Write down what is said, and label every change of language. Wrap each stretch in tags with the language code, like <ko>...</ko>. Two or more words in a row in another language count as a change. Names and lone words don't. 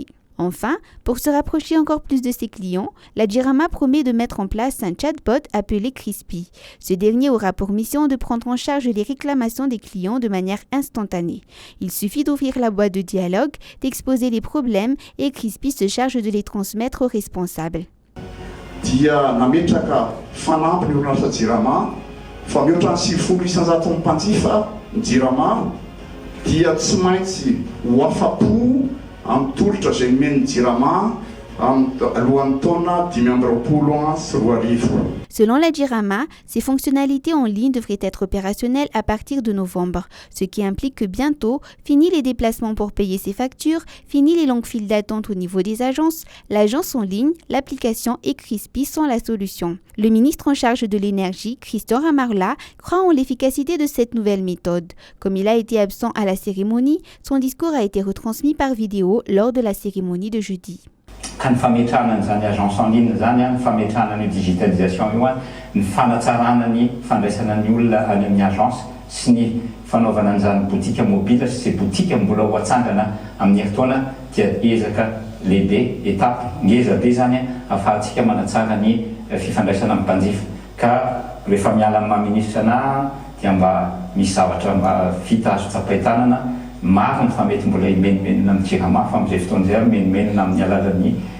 <fr>Enfin, pour se rapprocher encore plus de ses clients, la Jirama promet de mettre en place un chatbot appelé Crispy. Ce dernier aura pour mission de prendre en charge les réclamations des clients de manière instantanée. Il suffit d'ouvrir la boîte de dialogue, d'exposer les problèmes et Crispy se charge de les transmettre aux responsables.</fr> <mg>Dia nametraka fanampy ny orinasa Jirama fa mihoatra ny 7,500 mpanjifa ny Jirama dia tsy maintsy ho afa-po amin'ny tolotra izay nomeny Jirama alohan'ny taona 2020 sy 2020.</mg> <fr>Selon la Jirama, ces fonctionnalités en ligne devraient être opérationnelles à partir de novembre, ce qui implique que bientôt, fini les déplacements pour payer ses factures, fini les longues files d'attente au niveau des agences, l'agence en ligne, l'application et Crispy sont la solution. Le ministre en charge de l'énergie, Christian Ramarla, croit en l'efficacité de cette nouvelle méthode. Comme il a été absent à la cérémonie, son discours a été retransmis par vidéo lors de la cérémonie de jeudi.</fr> <mg>Ka ny fametrahana n'izany</mg> <fr>agence en ligne</fr> <mg>zany ny fametrahana ny digitalisation io ny fanatsarana ny fandraisana ny olona any amin'ny agence sy ny fanaovana an'izany botika mobile sy zay botika mbola ho atsangana amin'ny heritaona dia ezaka lehibe étape ngeza be zany ahafahantsika manatsara ny fifandraisana amin'ny mpanjifa ka rehefa miala amin'ny maha-ministra ana dia mba misy zavatra mba vita azo tsapain-tanana maro ny fa mety mbola imenimenina amin'ny Jirama fa amin'izay fotoana izay menimenina amin'ny alalan'ny</mg>